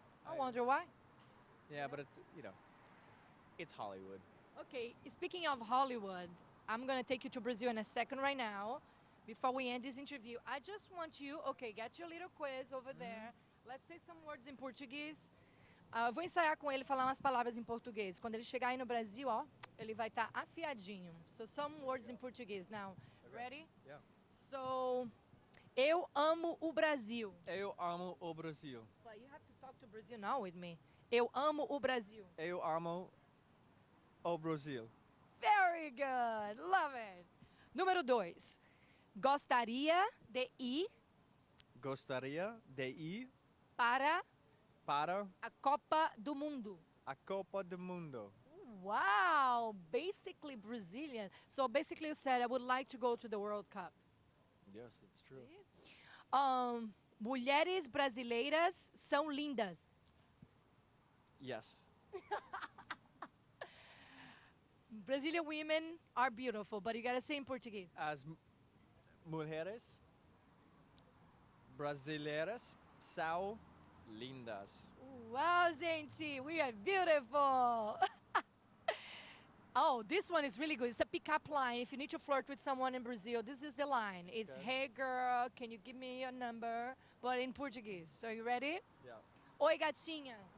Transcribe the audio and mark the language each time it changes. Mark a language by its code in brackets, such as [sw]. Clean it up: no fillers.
[en] I wonder why. Yeah, but it's Hollywood. Okay, speaking of Hollywood, I'm gonna take you to Brazil in a second right now. Before we end this interview, I just want you, get your little quiz over there. Let's say some words in Portuguese. [pt] Vou ensaiar com ele falar umas palavras em português. Quando ele chegar aí no Brasil, ele vai estar afiadinho. [en] So some words in Portuguese. Now, ready? Yeah. [pt] So, eu amo o Brasil. Eu amo o Brasil. [en] But you have to talk to Brazil now with me. [pt] Eu amo o Brasil. Eu amo o Brasil. [en] Very good. Love it. [pt] Número 2. Gostaria de ir Gostaria de ir para para a Copa do Mundo. a Copa do Mundo. [en] Wow, basically Brazilian. So basically you said I would like to go to the World Cup. Yes, it's true. See? [pt] Mulheres brasileiras são lindas. [en] Yes. Brazilian women are beautiful, but you gotta say in Portuguese. [pt] As mulheres brasileiras são lindas. [en] Wow, gente, we are beautiful. Oh, this one is really good. It's a pick-up line. If you need to flirt with someone in Brazil, this is the line. It's, hey girl, can you give me your number? But in Portuguese. So you ready? Yeah. [pt] Oi, gatinha.